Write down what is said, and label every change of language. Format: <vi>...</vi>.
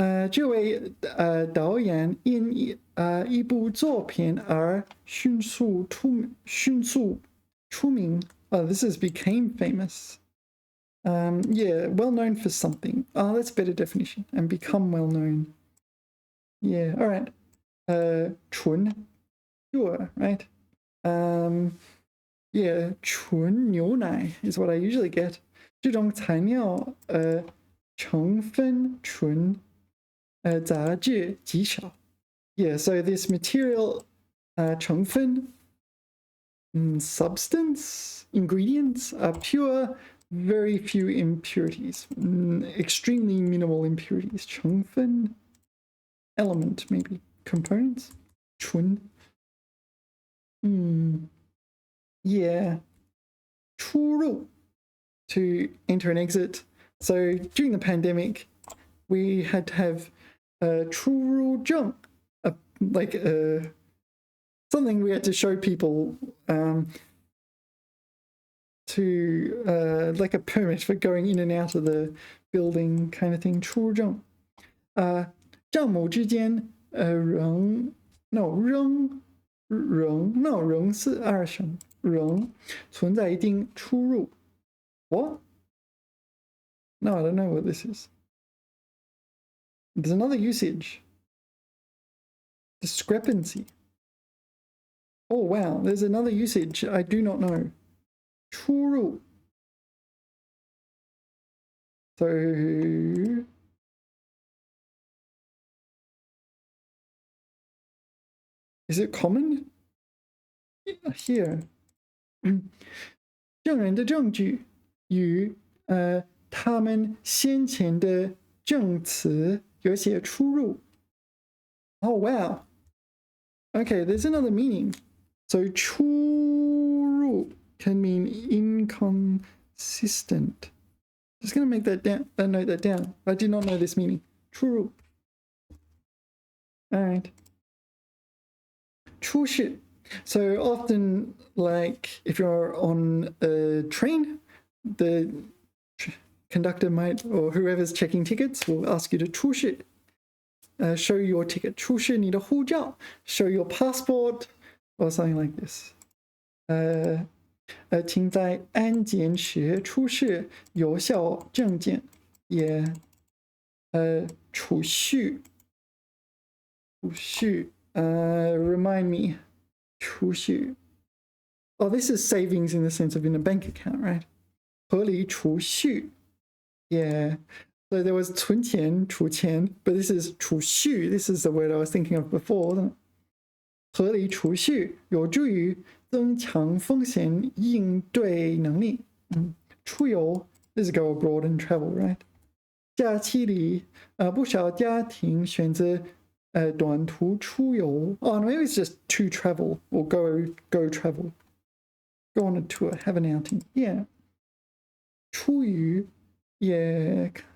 <zh>这位导演因一部作品而迅速出名.</zh> <en>Oh, this is became famous. Yeah, well known for something. Oh, that's a better definition. And become well known. Yeah, all right. 纯 pure, right? Yeah, 纯牛奶 is what I usually get.</en> <zh>这种材料成分纯杂质极少.</zh> <en>Yeah, so this material 成分 substance, ingredients are pure, very few impurities, extremely minimal impurities. 成分 element, maybe components. 纯 yeah. 出入 to enter and exit. So during the pandemic, we had to have 出入证, like something we had to show people to like a permit for going in and out of the building kind of thing.</en> <zh>出入证 账目之间仍是二声，仍存在一定出入。</zh> <en>What? No, I don't know what this is. There's another usage. Discrepancy. Oh, wow. There's another usage I do not know.</en> <zh>出入.</zh> <en>So, is it common? Here.</en> <zh>证人的证据与他们先前的证词有些出入.</zh> <en>Oh, wow. Okay, there's another meaning. So 出入 can mean inconsistent. Just going to make that down, note that down. I did not know this meaning.</en> <zh>出入.All right. 出事.</zh> <en>So often, like if you're on a train, the conductor might, or whoever's checking tickets, will ask you to 出示, show your ticket.</en> <zh>出示你的护照,</zh> <en>show your passport, or something like this.</en> <zh>请在安检时出示有效证件。也储蓄</zh> <en>remind me</en> <zh>储蓄.</zh> <en>Oh, this is savings in the sense of in a bank account, right?</en> <zh>合理储蓄.Yeah.</zh> <en>So there was 存钱, 储钱, but this is 储蓄. This is the word I was thinking of before, wasn't it?</en> <zh>合理储蓄有助于增强风险应对能力。</zh> <en>出游 is go abroad and travel, right?</en> <zh>假期里不少家庭选择短途出游.</zh> <en>Oh, maybe it's just to travel or go travel. Go on a tour, have an outing. Yeah. 出于 yeah.</en>